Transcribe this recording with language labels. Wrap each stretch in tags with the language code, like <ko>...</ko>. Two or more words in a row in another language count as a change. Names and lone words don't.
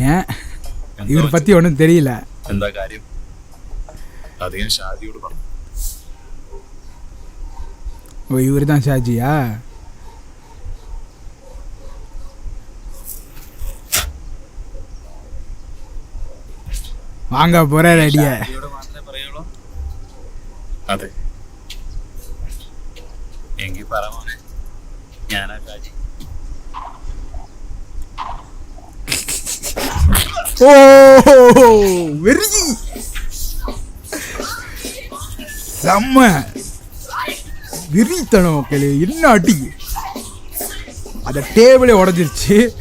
<ta>இவரை பத்தி ஒன்றும் தெரியல.</ta> <ml>എന്താ കാര്യം? അധികം ഷാജിയോട് പറഞ്ഞു.</ml> <ta>ஓ, இவர் தான் ஷாஜியா? வாங்க போறாரு அடிய.</ta> <ml>മാത്രമേ പറയുള്ളൂ. അതെ, എങ്കിൽ പറ മോനെ, ഞാനാ ഷാജി.</ml> <ta>ஓ வெறி செம்ம வெறித்தனம் மக்களே. என்ன அடி! அந்த டேபிளே உடஞ்சிருச்சு.</ta>